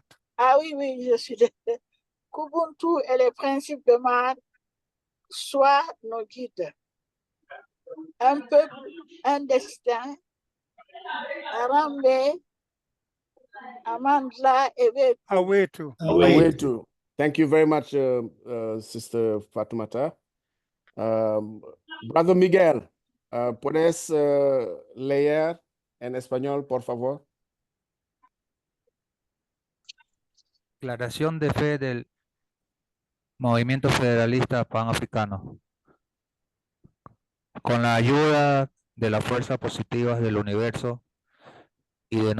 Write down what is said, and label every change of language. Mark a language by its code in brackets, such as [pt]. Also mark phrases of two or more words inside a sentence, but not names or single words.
[fr] Ah oui, je suis désolée. Kubuntu et les principes de Maat soient nos guides. Un peuple, un destin, Arambe, Amandla et Awetu. Awetu. [en] Thank you very much, Sister Fatoumata. Brother Miguel, [es] ¿puedes leer en español, por favor? Declaración de fe del Movimiento Federalista Panafricano. Con la ayuda de las fuerzas positivas del universo y de